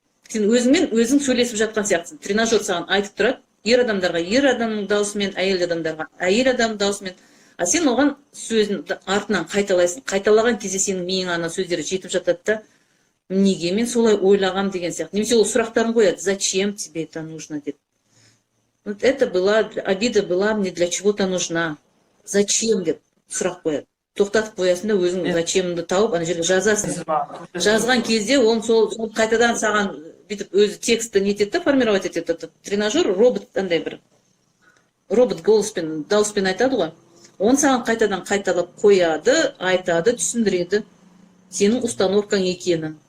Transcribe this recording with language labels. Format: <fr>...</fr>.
<kk>Сен өзіңмен өзің сөйлесіп жатқан сияқтысың. Тренажер саған айтып тұрады. Ер адамдарға ер адамның даусымен, әйел адамдарға әйел адам даусымен. А сен оған сөзін артынан қайталайсың. Қайталаған кезде сенің миыңа ана сөздері жетіп жатады да, неге мен солай ойлағам деген сияқты. Немесе ол сұрақтарын қояды.</kk> <ru>Зачем тебе это нужно</ru> <kk>деп.</kk> <ru>Вот это была обида, была мне для чего-то нужна. Зачем</ru> <kk>деп сұрақ қояды. Тоқтатып қоясың да өзің зачемді тауып ана жерге жазасың. Жазған кезде ол сол қайтадан саған бүйтіп өзі текстті нетеді да, формировать етеді. Тренажер робот андай бір робот голоспен, дауыспен айтады ғой. Он саған қайтадан қайталап қояды, айтады, түсіндіреді сенің установкаң екенін.</kk>